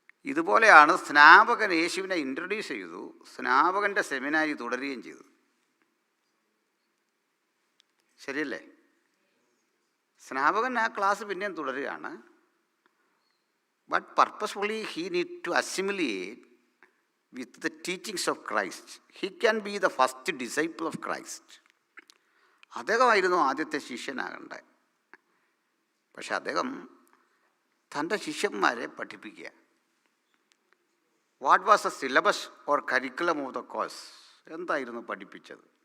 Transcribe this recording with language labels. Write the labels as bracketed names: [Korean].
[Malayalam] ഇതുപോലെയാണ് സ്നാപകൻ യേശുവിനെ ഇൻട്രൊഡ്യൂസ് ചെയ്തു, സ്നാപകൻ്റെ സെമിനാരി തുടരുകയും ചെയ്തു. ശരിയല്ലേ? സ്നാപകൻ ആ ക്ലാസ് പിന്നെയും തുടരുകയാണ്. [English] But purposefully he need to assimilate with the teachings of Christ. He can be the first disciple of Christ. [Malayalam] അദ്ദേഹമായിരുന്നു ആദ്യത്തെ ശിഷ്യനാകണ്ടേ. പക്ഷെ അദ്ദേഹം തൻ്റെ ശിഷ്യന്മാരെ പഠിപ്പിക്കുക. [English] What was the syllabus or curriculum of the course? [Malayalam] എന്തായിരുന്നു പഠിപ്പിച്ചത്?